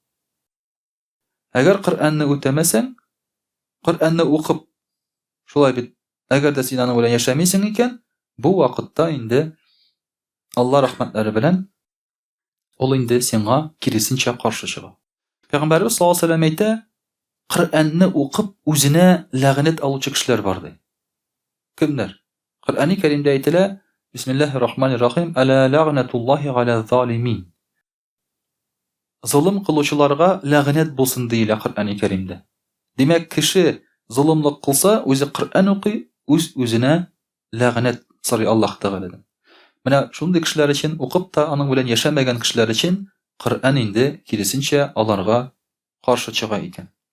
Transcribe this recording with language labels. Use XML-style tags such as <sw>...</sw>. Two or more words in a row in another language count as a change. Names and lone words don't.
<tt>Әгәр Коръәнне үтәмәсәң, Коръәнне укып, шулай бит, әгәр дә син аның белән яшәмисең икән, бу вакытта инде Алла рәхмәтләре белән ул инде сиңа киресенчә каршы чыга. Пәйгамбәрбез</tt> <ar>صلى الله عليه وسلم</ar> <tt>әйтә: Коръәнне укып үзенә ләгънәт алучы кешеләр бар ди. Кемнәр? Коръәни Кәримдә әйтелә:</tt> <ar>بسم الله الرحمن الرحيم، ألا لعنة الله على الظالمين.</ar> <tt>Зулым кылучыларга ләгънәт булсын диелә Коръәни Кәримдә. Димәк, кеше зулымлык кылса, үзе Коръән укый, үз-үзенә ләгънәт сорый Аллаһ Тәгаләдән. Менә шундый кешеләр өчен, укып та аның белән яшәмәгән кешеләр өчен Коръән инде киресенчә аларга каршы чыга икән.</tt>